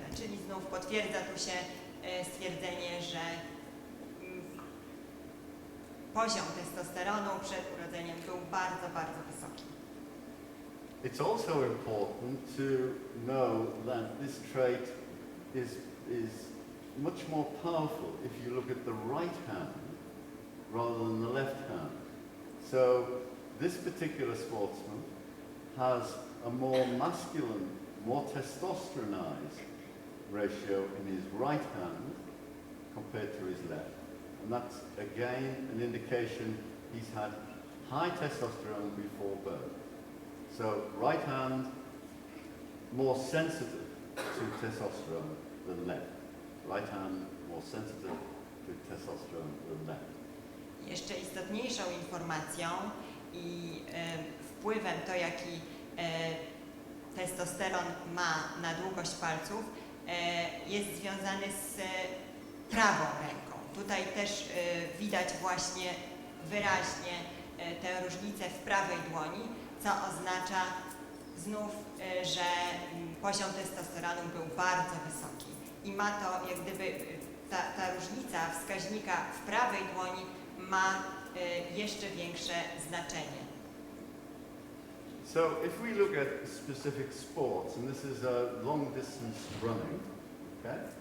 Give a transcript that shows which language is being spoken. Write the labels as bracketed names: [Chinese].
[Polish] Czyli znów potwierdza tu się stwierdzenie, że poziom testosteronu przed urodzeniem był bardzo, bardzo wysoki. [English] It's also important to know that this trait is much more powerful if you look at the right hand rather than the left hand. So this particular sportsman has a more masculine, more testosteronized ratio in his right hand compared to his left. And that's again an indication he's had high testosterone before birth. So right hand more sensitive to testosterone than left. Right hand more sensitive to testosterone than left. [Polish] Jeszcze istotniejszą informacją i wpływem to, jaki testosteron ma na długość palców, jest związany z prawą ręką. Tutaj też widać właśnie wyraźnie tę różnicę w prawej dłoni, co oznacza znów, że poziom testosteronu był bardzo wysoki. I ma to, jak gdyby, ta różnica wskaźnika w prawej dłoni ma jeszcze większe znaczenie. [English] So if we look at specific sports, and this is long distance running, okay?